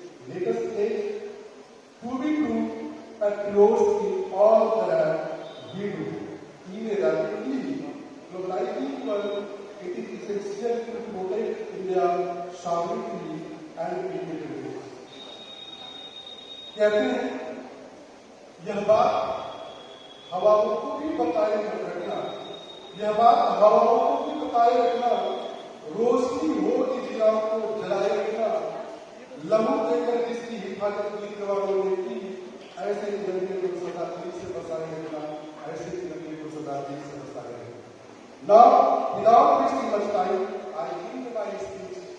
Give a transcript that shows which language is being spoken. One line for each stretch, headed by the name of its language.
English: Let us pledge to be true patriots in all that we do. In a rapidly globalizing world, it is essential to protect India's sovereignty and independence.
Hindi: कहते हैं यह बात हवाओं को भी बताए रखना, यह बात हवाओं को भी बताए रखना, रोशनी हो कि दियाओं को जलाए रखना, लहू देकर जिसकी हिफाजत की जवानों ने की, ऐसे जंगले को सदा दिल से बसाए रखना, ऐसे जंगले को सदा दिल से बसाए रखना.
English: Now, without wasting much time, I end my speech.